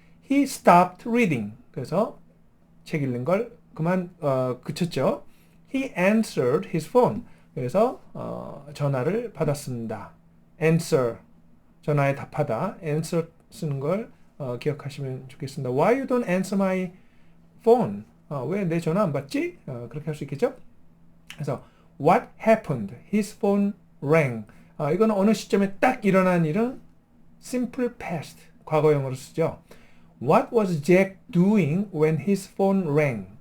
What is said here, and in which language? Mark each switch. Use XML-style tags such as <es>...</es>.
<en>He stopped reading.</en> <ko>그래서 책 읽는 걸 그쳤죠.</ko> <en>He answered his phone.</en> <ko>그래서 전화를 받았습니다. answer. 전화에 답하다. answer 쓰는 걸 기억하시면 좋겠습니다.</ko> <en>Why you don't answer my phone?</en> <ko>왜 내 전화 안 받지? 그렇게 할 수 있겠죠?</ko> <en>그래서 what happened? His phone rang.</en> <ko>이거는 어느 시점에 딱 일어난 일은 simple past, 과거형으로 쓰죠.</ko> <en>What was Jack doing when his phone rang?</en>